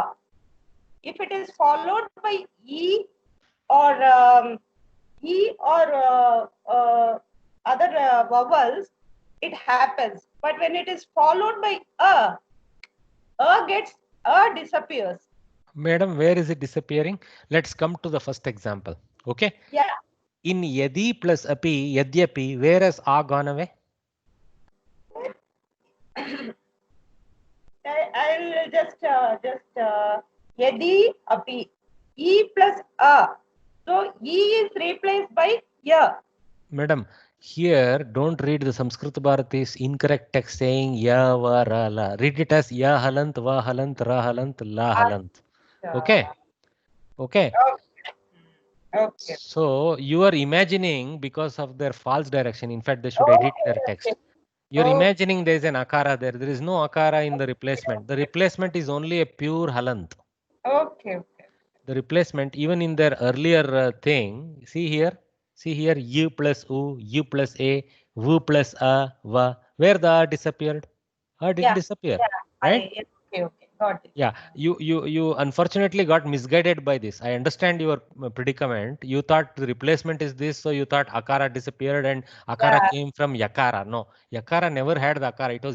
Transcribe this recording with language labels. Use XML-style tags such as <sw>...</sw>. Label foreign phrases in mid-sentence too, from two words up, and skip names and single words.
<en>If it is followed by e or other vowels, it happens. But when it is followed by disappears. Madam, where is it disappearing? Let's come to the first example. Okay. Yeah. In yadi plus api, yadyapi, where has a gone away? I'll just</en> <sa>yadi api,</sa> <en>e plus a. So e is replaced by ya. Madam, here don't read the Sanskrit Bharati's incorrect text saying ya va ra la. Read it as</en> <sa>ya halant, va halant, ra halant, la halant.</sa> <en>Okay. Okay. Okay. So you are imagining because of their false direction. In fact, they should edit their text. You're imagining there is an akara there. There is no akara in the replacement. The replacement is only a pure halant. Okay. The replacement, even in their earlier thing, see here, u plus u, u plus a, v plus a, va. Where the a disappeared? A didn't disappear. Yeah. Right? Okay. Got it. Yeah, you unfortunately got misguided by this. I understand your predicament. You thought the replacement is this, so you thought akara disappeared and akara came from yakara. No, yakara never had the akara.</en>